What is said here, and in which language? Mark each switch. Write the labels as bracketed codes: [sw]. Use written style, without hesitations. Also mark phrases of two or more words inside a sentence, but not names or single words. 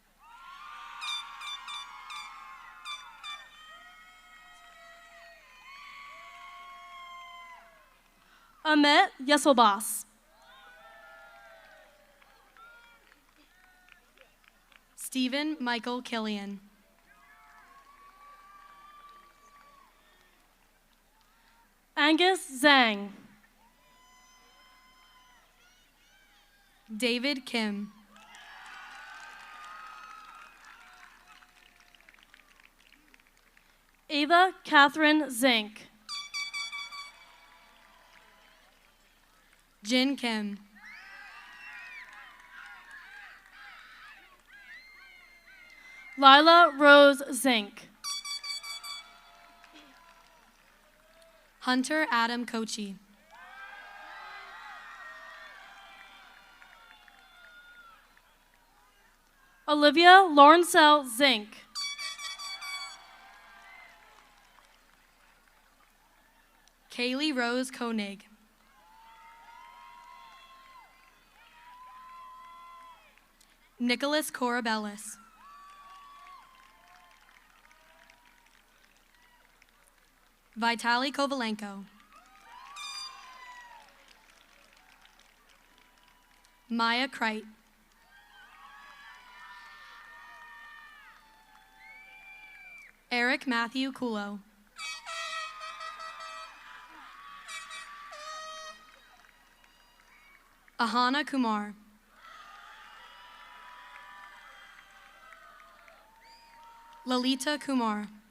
[en] Amit Yesobas. Stephen Michael Killian. Angus Zhang. David Kim. Ava Catherine Zink. Jin Kim. Lila Rose Zink. Hunter Adam Kochi. Olivia Lawrencelle Zink. Kaylee Rose Koenig. Nicholas Corabellis. Vitaly Kovalenko. Maya Kreit. Eric Matthew Kulo. Ahana Kumar. Lalita Kumar.